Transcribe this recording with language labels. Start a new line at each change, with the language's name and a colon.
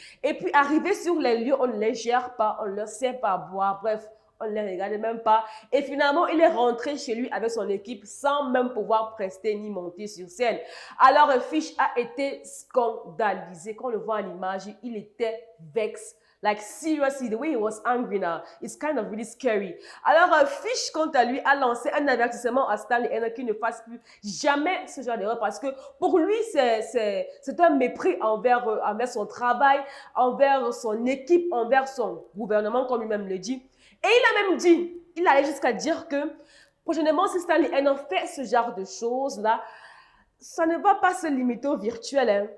French: Et puis arrivé sur les lieux, on ne les gère pas, on ne leur sert pas à boire, bref. On ne les regarde même pas. Et finalement, il est rentré chez lui avec son équipe sans même pouvoir prester ni monter sur scène. Alors, Fish a été scandalisé. Quand on le voit en image, il était vexé.
English: Like, seriously, the way he was angry now, it's kind of really scary.
French: Alors, Fish, quant à lui, a lancé un avertissement à Stanley Eno qu'il ne fasse plus jamais ce genre d'erreur parce que pour lui, c'est un mépris envers son travail, envers son équipe, envers son gouvernement, comme lui-même le dit. Et il a même dit, il allait jusqu'à dire que prochainement, si Stanley Eno fait ce genre de choses-là, ça ne va pas se limiter au virtuel. Hein.